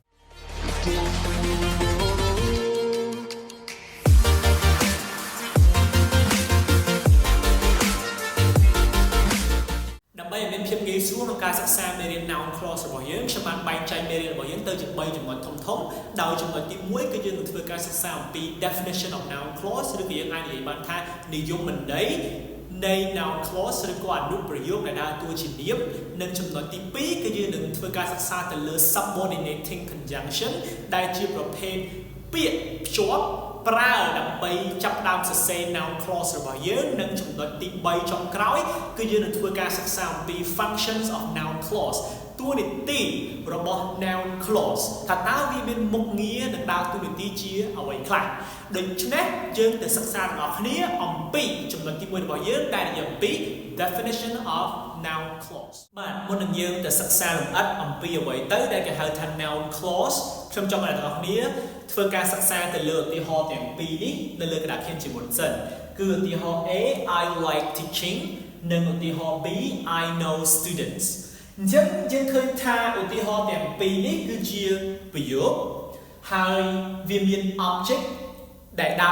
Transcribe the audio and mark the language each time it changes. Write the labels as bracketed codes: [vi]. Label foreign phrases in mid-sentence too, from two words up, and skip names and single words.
[km] ដើម្បីឲ្យមានភាពងាយស្រួលក្នុងការសិក្សាមេរៀន [en] noun clause [km] របស់យើងខ្ញុំបានបែងចែក មេរៀនរបស់យើងទៅជា3ចំណុចធំៗដោយចំណុចទី1គឺយើងនឹងធ្វើការសិក្សាអំពី [en] definition of noun clause [km] ឬក៏យើងអាចនិយាយបានថានិយមន័យនៃ [en] noun clause [km] ឬក៏អនុប្រយោគដែលដើរតួជានាមនិងចំណុចទី2គឺយើងនឹងធ្វើការសិក្សាទៅលើ [en] subordinating conjunction [km] ដែលជាប្រភេទពាក្យភ្ជាប់ប្រើដើម្បីចាប់ផ្ដើមសរសេរ [en] noun clause [km] របស់យើងនិងចំណុចទី3ចុងក្រោយគឺយើងនឹងធ្វើការសិក្សាអំពី [en] functions of noun clause [km] តួនាទីរបស់ [en] noun clause [km] ថាតើវាមានមុខងារនិងដើរតួនាទីជាអ្វីខ្លះដូច្នេះយើងទៅសិក្សាទាំងអស់គ្នាអំពីចំណុចទី1របស់យើងដែលនិយាយអំពី [en] definition of noun clause [km] បាទមុននឹងយើងទៅសិក្សាលម្អិតអំពី អ្វីទៅដែលគេហៅថា [en] noun clause [km] ខ្ញុំចង់ឲ្យអ្នកទាំងអស់គ្នាធ្វើការសិក្សាទៅលើឧទាហរណ៍ទាំងពីរនេះនៅលើក្តារខៀនជាមុនសិនគឺឧទាហរណ៍ A [en] I like teaching [km] និងឧទាហរណ៍ B [en] I know students [km] អញ្ចឹងយើងឃើញថាឧទាហរណ៍ទាំងពីរនេះគឺជាប្រយោគហើយវាមាន object ដែលដើរ